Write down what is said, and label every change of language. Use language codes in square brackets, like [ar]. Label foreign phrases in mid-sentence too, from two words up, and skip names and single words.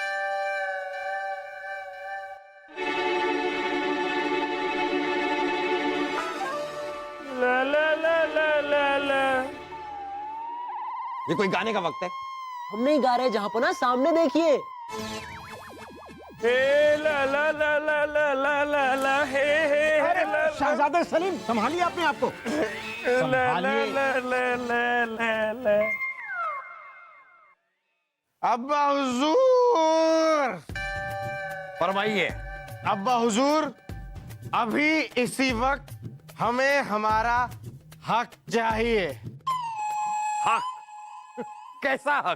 [hi] ला ला ला ला ला ला। ये कोई गाने का वक्त है? हम नहीं गा रहे जहाँपना, सामने देखिए। हे ला ला ला ला ला ला ला ला हे हे हे ला शहजादे सलीम, संभालिए अपने आप को। ला ला ला ला ला ला ला। अब्बा हुजूर, फरमाइए। अब्बा हुजूर, अभी इसी वक्त हमें हमारा हक चाहिए। हक? कैसा हक?